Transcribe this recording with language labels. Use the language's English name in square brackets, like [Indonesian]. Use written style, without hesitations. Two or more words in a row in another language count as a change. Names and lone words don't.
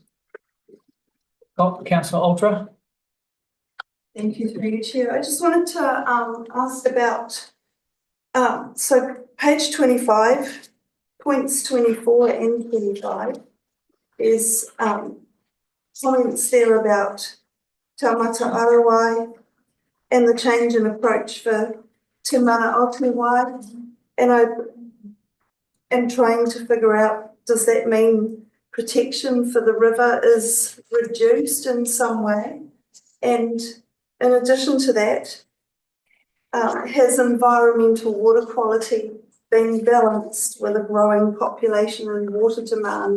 [English] Councillor Ultra. Thank you, through you, Chair. I just wanted to ask about, so page 25, points 24 and 25, is comments there about taumata arawai and the change in approach for [Māori] te mana o te wai. [English] And I am trying to figure out, does that mean protection for the river is reduced in some way? And in addition to that, has environmental water quality been balanced with a growing population and water demand?